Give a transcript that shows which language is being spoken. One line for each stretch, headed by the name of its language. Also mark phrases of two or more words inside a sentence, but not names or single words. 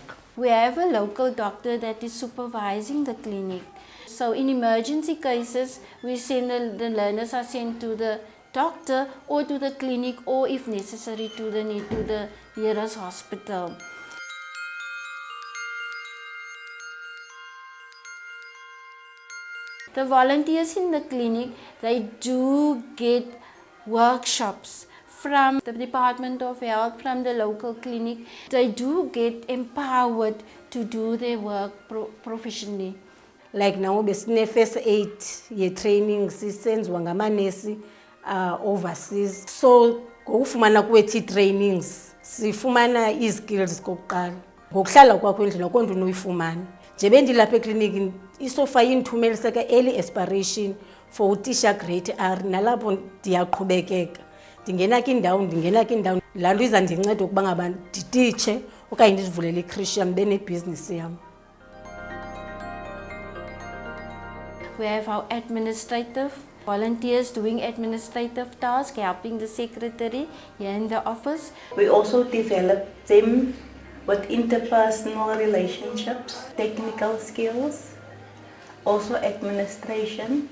English: We have a local doctor that is supervising the clinic. So in emergency cases, we send the learners are sent to the doctor or to the clinic, or if necessary to the nearest hospital. The volunteers in the clinic, they do get workshops from the Department of Health, from the local clinic, they do get empowered to do their work professionally.
Xhosa: Like now besine
English: first aid
Xhosa: ye training sisenziwa ngamanesi overseas. So ngokufumana kwethu trainings sifumana izskills kokuqala. Ngokuhlala kwakho endlini akho nto unoyifumana. Nje bendilapha ekliniki isofa yindithumelise ke
English: early aspiration for
Xhosa: utisha grade R nalapho ndiyaqhubekeka. Ndingena kindawo laa nto izandinceda ukuba ngaba ndititshe okanye ndizivulele ikrishi yam benebhizinisi yam.
English: We have our administrative volunteers doing administrative tasks, helping the secretary here in the office. We also develop them with interpersonal relationships, technical skills, also administration.